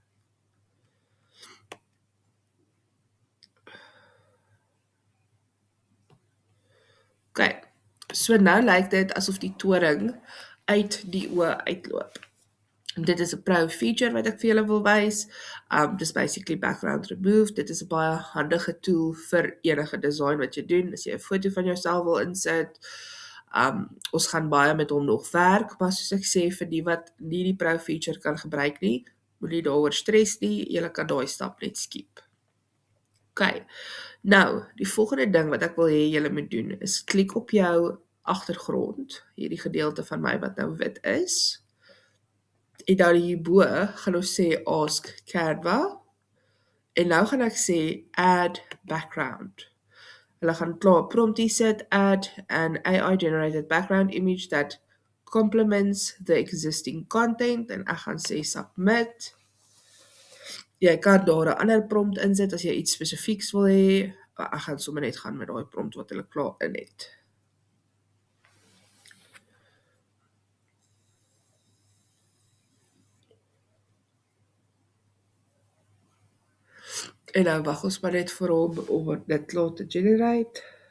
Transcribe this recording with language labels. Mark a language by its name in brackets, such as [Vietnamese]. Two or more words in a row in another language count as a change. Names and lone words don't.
[Afrikaans] OK, so nou lyk dit asof die toring uit die oë uitloop. En dit is 'n [English] pro feature [Afrikaans] wat ek vir julle wil wys. Dis basically [English] background remove. [Afrikaans] Dit is 'n baie handige tool vir enige design wat jy doen. As jy 'n foto van jouself wil insit, ons gaan baie met hom nog werk, maar soos ek sê, vir die wat nie die [English] pro feature [Afrikaans] kan gebruik nie, moenie daaroor stres nie, julle kan daai stap net skip. OK, nou, die volgende ding wat ek wil hê julle moet doen, is klik op jou agtergrond, hierdie gedeelte van my wat nou wit is, en dan hierbo gaan ons sê ask Canva, en nou gaan ek sê [English] add background. [Afrikaans] Hulle gaan klaar promptie sit, [English] add an AI-generated background image that complements the existing content, [Afrikaans] en ek gaan sê submit. Jy kan daar 'n ander prompt insit as jy iets spesifieks wil hê, maar ek gaan sommer net gaan met daai prompt wat hulle klaar in het. En nou wag ons maar net vir hom om dit klaar te generate.